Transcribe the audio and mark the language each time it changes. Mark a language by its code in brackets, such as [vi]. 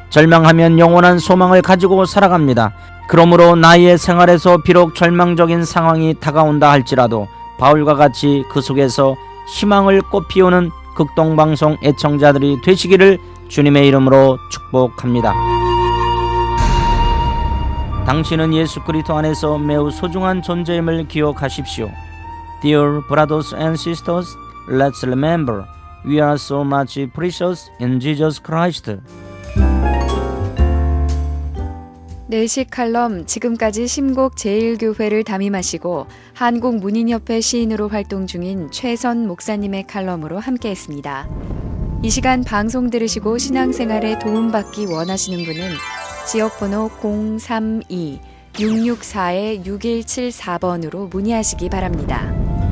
[ko] 절망하면 영원한 소망을 가지고 살아갑니다. 그러므로 나의 생활에서 비록 절망적인 상황이 다가온다 할지라도 바울과 같이 그 속에서 희망을 꽃피우는 극동방송 애청자들이 되시기를 주님의 이름으로 축복합니다. 당신은 예수 그리스도 안에서 매우 소중한 존재임을 기억하십시오. [en] Dear brothers and sisters, let's remember we are so much precious in Jesus Christ. [ko] 내시 칼럼, 지금까지 심곡 제1교회를 담임하시고 한국문인협회 시인으로 활동 중인 최선 목사님의 칼럼으로 함께했습니다. 이 시간 방송 들으시고 신앙생활에 도움받기 원하시는 분은 지역번호 032-664-6174번으로 문의하시기 바랍니다.